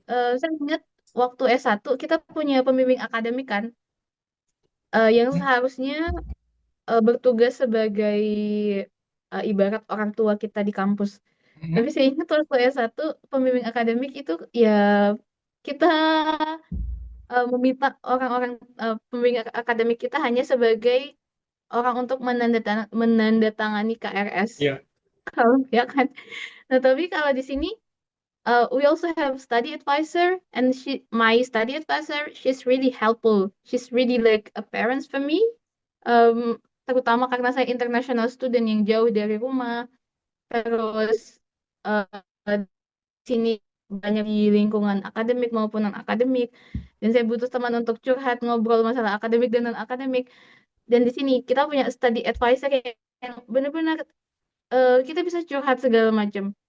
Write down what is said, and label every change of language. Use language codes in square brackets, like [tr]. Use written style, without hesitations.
[id] Saya ingat waktu S1 kita punya pembimbing akademik kan, yang seharusnya bertugas sebagai ibarat orang tua kita di kampus. Tapi Mhm. saya ingat waktu S1 pembimbing akademik itu ya kita meminta orang-orang pembimbing akademik kita hanya sebagai orang untuk menandatangani KRS. Iya, Kalau ya kan. Nah, tapi kalau di sini [en] we also have study advisor and my study advisor, she's really helpful. She's really like a parent for me. [id] Um, Terutama karena saya international student yang jauh dari rumah. Terus uh, sini banyak di lingkungan akademik maupun non akademik, dan saya butuh teman untuk curhat ngobrol masalah akademik dan non akademik. Dan di sini kita punya study advisor yang benar-benar kita bisa curhat segala macam.